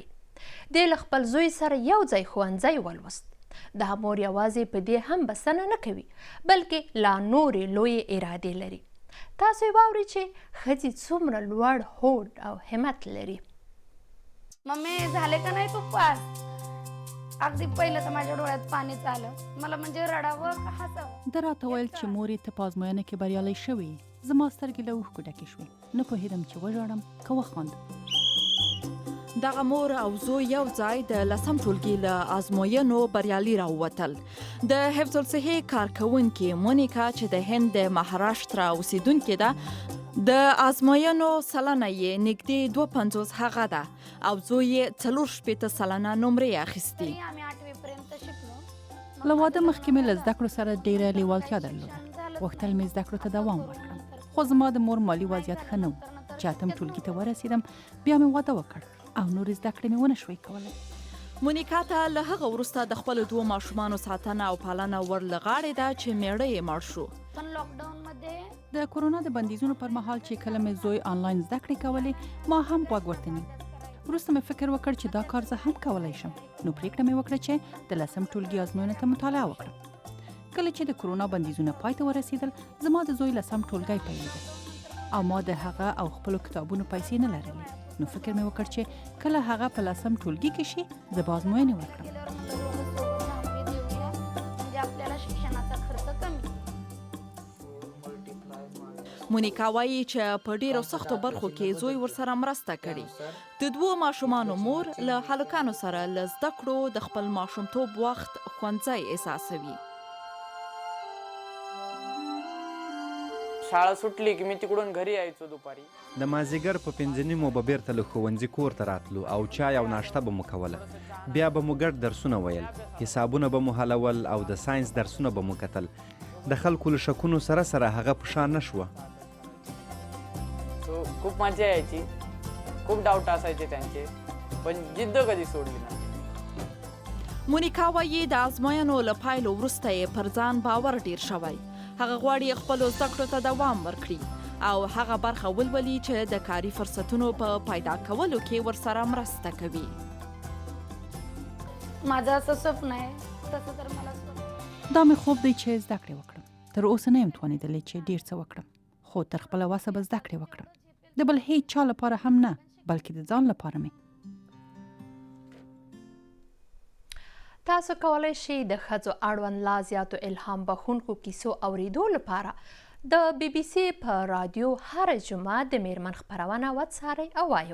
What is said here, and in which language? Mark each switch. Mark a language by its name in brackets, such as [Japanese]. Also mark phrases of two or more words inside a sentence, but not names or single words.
[Pashto] دې له خپل زوی سره یو ځای ښوونځی ولوست. دا مور یوازې په دې هم بسنه نه کوي، بلکې لا نورې لویې ارادې لري. تاسو یې واورئ چې ښځې څومره لوړ هوډ او همت لري. [Marathi] मम्मी झाले का नाही तू पास? अगदी पहिलं तर माझ्या डोळ्यात पाणीच आलं. मला म्हणजे रडावं का हसावं. [Pashto] ده راته ویل چې مور یې ته په ازموینه کې بریالی شوې. زما سترګې له اوښکو ډکې شوې. نه پوهېدم چې وژاړم که وخاندم. دغه مور او زوی یو ځای د لسم ټولګي له ازموینو بریالي راووتل. د حفظ الصحې کارکوونکې مونیکا چې د هند د مهاراشټرا اوسیدونکې ده، د ازموینو سلنه یې نږدې 250 هغه ده او زوی یې 4 سلنه نمرې اخیستې. [Marathi] आम्ही 8वी पर्यंत शिकलो. [Pashto] له واده مخکې مې له زده کړو سره ډېره لیوالتیا درلوده. غوښتل مې زده کړو ته دوام ورکړم، خو زما د مور مالي وضعیت ښه نه و. چې 8م ټولګي ته ورسېدم بیا مې واده وکړ او نورې زده کړې مې ونه شوی کولی. مونیکا ته له هغه وروسته د خپلو 2 ماشومانو ساتنه او پالنه ور له غاړې ده چې میړه یې مړ شو. [Marathi] पण लॉकडाऊन मध्ये [Pashto] د کرونا د بندیزونو پر مهال چې کله مې زوی آنلاین زده کړې کولې، ما هم غوږ ورته نیو. وروسته مې فکر وکړ چې دا کار زه هم کولی شم، نو پریکړه مې وکړه چې د 10م ټولګي ازموینې ته مطالعه وکړم. کله چې د کرونا بندیزونه پای ته ورسېدل، زما د زوی 10م ټولګی پیلېده او ما د هغه او خپلو کتابونو پیسې نه لرلې. نو فکر مې وکړ چې کله هغه په 10م ټولګي کې شي، زه به ازموینې ورکړم. [Marathi] म्हणजे आपल्याला शिक्षणाचा खर्च कमी. [Pashto] مونیکا وایي چې په ډیرو سختو برخو کې زوی ورسره مرسته کړې. د 2 ماشومانو مور له هلکانو سره له زده کړو د خپل ماشومتوب وخت ښوونځی احساسوي. [Marathi] शाळा सुटली की मी तिकडून घरी यायचो दुपारी. [Pashto] د مازیګر په 5:30 به بیرته له ښوونځي کور ته راتلو او چای او ناشته به مو کوله. بیا به مو ګډ درسونه ویل، حسابونه به مو حلول او د ساینس درسونه به مو کتل. د خلکو له شکونو سره سره هغه په شان نه شوه. [Marathi] खूप मजा यायची, खूप डाऊट असायचे त्यांचे, पण जिद्द कधी सोडली नाही. [Pashto] مونیکا وایي د ازموینو له پایلو وروسته یې پر ځان باور ډیر شوی. هغه غواړي خپلو زده کړو ته دوام ورکړي او هغه برخه ولولي چې د کاري فرصتونو په پیدا کولو کې ورسره مرسته کوي. [Marathi] माझं असं स्वप्न आहे तसं तर मला [Pashto] دا مې خوب دی چې زده کړې وکړم. تر اوسه نه یم توانېدلی چې ډېر څه وکړم، خو تر خپله وسه به زده کړې وکړم. د بل هیڅ چا لپاره هم نه، بلکې د ځان لپاره مې. تاسو کولی شئ د ښځو اړوند لا زیاتو الهام بخښونکو کیسو اورېدو لپاره د BBC په رادیو هره جمعه د میرمن خپرونه وڅارئ او واورئ.